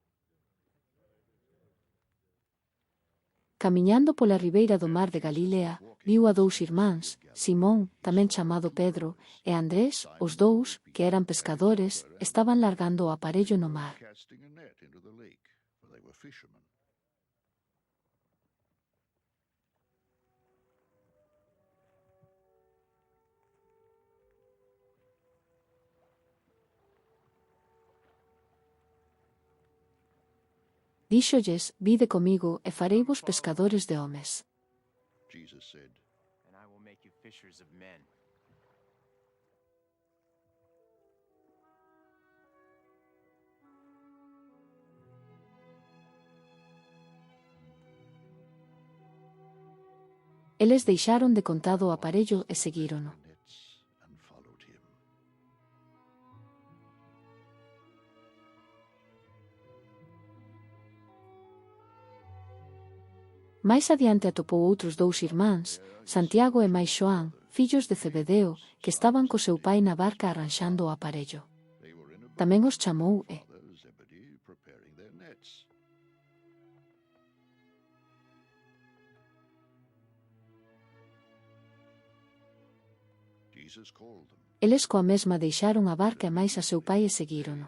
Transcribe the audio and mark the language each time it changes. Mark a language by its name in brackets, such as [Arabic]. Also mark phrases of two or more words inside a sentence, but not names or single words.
[Galician] Camiñando pola ribeira do mar de Galilea, viu a dous irmáns, Simón, tamén chamado Pedro, e Andrés, os dous, que eran pescadores, estaban largando o aparello no mar. [English] casting a net into the lake, for they were fishermen. [Galician] Díxolles, vide comigo e fareivos pescadores de homes. [English] Jesus said, and I will make you fishers of men. [Galician] Eles deixaron de contado o aparello e seguírono. [English] "The nets and followed him." [Galician] Mais adiante atopou outros dous irmáns, Santiago e mais Xoán, fillos de Zebedeo, que estaban co seu pai na barca arranxando o aparello. [English] They were in a boat, [Galician] Tamén os chamou e, [English] father Zebedee preparing their nets. Jesus called them. [Galician] eles coa mesma deixaron a barca e máis a seu pai e seguírono.